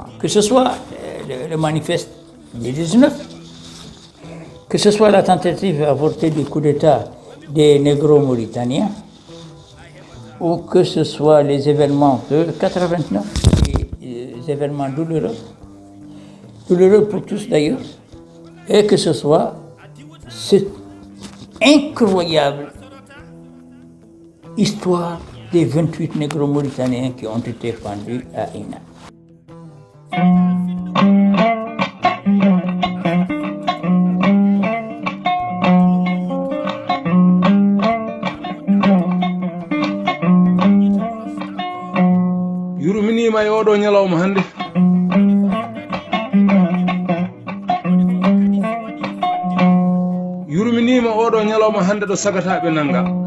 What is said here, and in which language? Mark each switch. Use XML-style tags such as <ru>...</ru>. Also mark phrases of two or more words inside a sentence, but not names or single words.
<fr>Que ce soit le manifeste du 19, que ce soit la tentative avortée du coup d'État des négro-mauritaniens, ou que ce soit les événements de 89, les événements douloureux pour tous d'ailleurs, et que ce soit cette incroyable histoire des 28 négro-mauritaniens qui ont été pendus à Ina.</fr> <ff>Yurminima e oɗo ñalawma hannde yurminima oɗo ñalawma hannde ɗo sagataɓe nanga</ff>